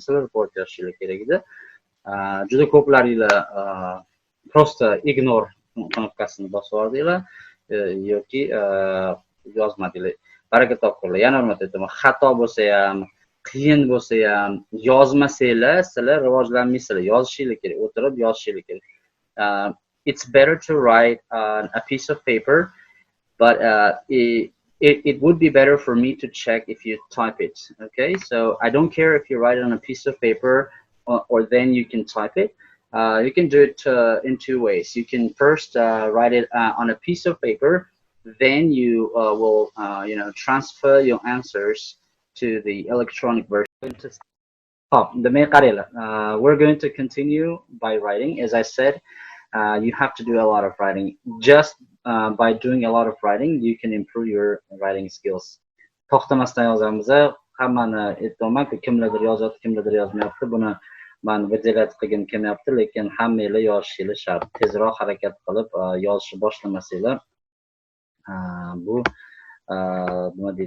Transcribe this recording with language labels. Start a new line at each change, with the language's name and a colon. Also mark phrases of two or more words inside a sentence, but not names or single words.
Uzbek: Sizlar report yozishinglar kerak edi. Juda ko'plaringlar просто ignore knopkasini bosib yubordinglar yoki yozmadinglar. Baraka topinglar. Yana bir marta aytaman, xato bo'lsa ham, qiyin bo'lsa ham yozmasanglar, sizlar rivojlanmaysizlar. Yozishinglar kerak, o'tirib yozishinglar kerak.
English: It's better to write on a piece of paper, but it would be better for me to check if you type it. Okay, so I don't care if you write it on a piece of paper or then you can type it. You can do it in two ways. You can first write it on a piece of paper, then you will transfer your answers to the electronic version. We're going to continue by writing. As I said, you have to do a lot of writing. Just by doing a lot of writing, you can improve your writing skills.
Uzbek: To'xtamasdan yozamiz. Hammani aytaman-ku, kimlardir yozyapti, kimlardir yozmayapti. Buni men videolar qilgim kelmayapti, lekin hammanglar yozishinglar shart. Tezroq harakat qilib yozishni boshlamasanglar, bu nima deydi?